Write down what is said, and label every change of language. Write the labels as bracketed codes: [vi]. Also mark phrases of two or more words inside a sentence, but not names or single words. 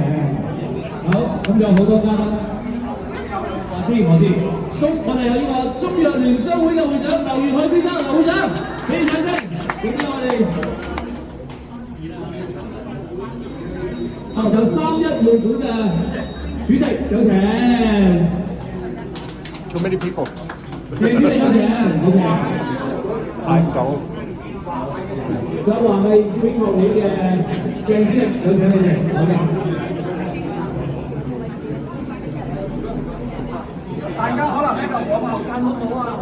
[yue] 好，咁仲有好多嘉賓。我知。我哋有呢個中藥聯商會嘅會長劉元海先生，劉會長。俾掌聲！點解我哋就31會館嘅主席有請。 [en] Too many people。 [yue] 謝主席有請 ，OK。太久。仲有華藝攝影學會嘅鄭思力有請你哋 ，OK。大家可能咧就往後間好唔好啊？